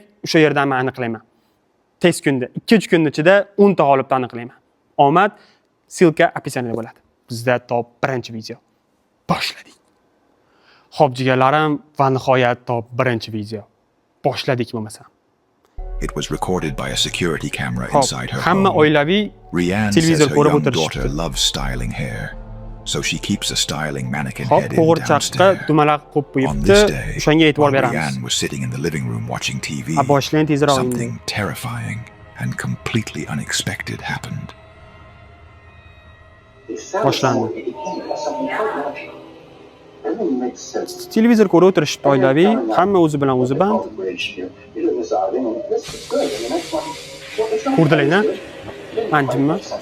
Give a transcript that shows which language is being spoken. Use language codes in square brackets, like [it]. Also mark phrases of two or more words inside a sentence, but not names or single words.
[uz] O'sha yerdan men aniqlayman. Tez kunda, 2-3 kun ichida 10 ta g'olibni aniqlayman. Omad, silka описаниеda bo'ladi. Bizda top 1-video. Boshladik. Xo'p, jigarlarim, va nihoyat top 1-video. Boshladik bo'lmasa. [en] It was recorded by a security camera [uz] Xo'p, [en] inside her [uz] hamma [en] home. [uz] oilaviy [en] Rianne says [uz] televizor [en] her [uz] ko'rib [en] young [uz] o'tirishibdi. [en] daughter loves styling hair, so she keeps a styling mannequin [uz] Xo'p, [en] head in [uz] qo'g'irchoqqa [en] downstairs. [uz] dumalaq qo'yib [en] On [uz] qo'yibdi. [en] this day, [uz] O'shanga e'tibor [en] while [uz] beramiz. [en] Rianne was sitting in the living room watching TV, [uz] Boshlang tezroq endi. [en] something terrifying and completely unexpected happened. [uz] Boshlandi. Televizor ko'rib o'tirishibdi oilaviy, hamma o'zi bilan o'zi band. Ko'rdilar-a? Men jimman.